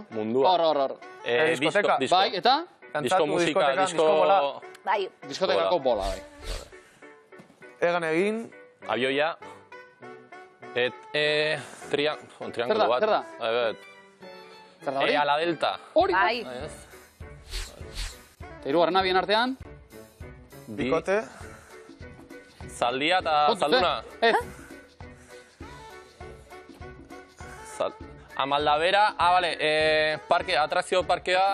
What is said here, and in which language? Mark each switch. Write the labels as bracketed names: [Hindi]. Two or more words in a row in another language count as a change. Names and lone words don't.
[Basque] Mundua. Hor. Diskoteka. Disco. Bai, eta? Disco musika, diskotekan, disko bola. Bai, Diskotekako bola, bai. Egan egin. Abioia, triangulo bat. Zer da? Zer da hori? [Spanish] A la delta. [Basque] Hori da. bai. Eta hirugarrena bien artean. Bikote. Zaldia eta Kontuz, zalduna. Ez. Amaldabera, bale, parke, atrakzio parkea.